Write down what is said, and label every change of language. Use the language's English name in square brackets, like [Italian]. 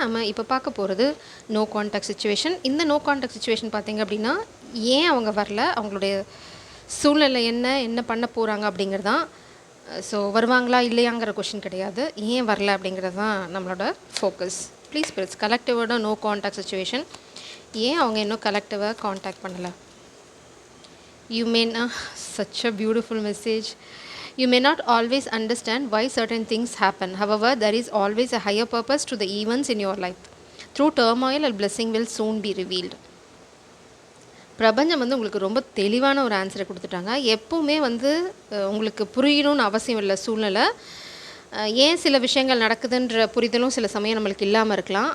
[Tamil] நம்ம இப்போ பார்க்க போகிறது நோ கான்டாக்ட் சுச்சுவேஷன். இந்த நோ கான்டாக்ட் சுச்சுவேஷன் பார்த்திங்க அப்படின்னா, ஏன் அவங்க வரல, அவங்களுடைய சூழ்நிலை என்ன பண்ண போகிறாங்க அப்படிங்கிறது தான். ஸோ வருவாங்களா இல்லையாங்கிற கொஷின் கிடையாது, ஏன் வரல அப்படிங்கிறது தான் நம்மளோட focus. Please Brits கலெக்டிவோட no contact situation, ஏன் அவங்க இன்னும் கலெக்டிவாக கான்டாக்ட் பண்ணலை. [English] You man such a beautiful message. You may not always understand why certain things happen. However, there is always a higher purpose to the events in your life. Through turmoil, a blessing will soon be revealed. [Tamil] பிரபஞ்சம் உங்களுக்கு ரொம்ப தெளிவான ஒரு ஆன்சரை கொடுத்துட்டாங்க. எப்பவுமே உங்களுக்கு புரியணும்னு அவசியம் இல்லை சூழ்நிலை. ஏன் சில விஷயங்கள் நடக்குதுன்ற புரிதலும் சில சமயம் நம்மளுக்கு இல்லாமல் இருக்கலாம்.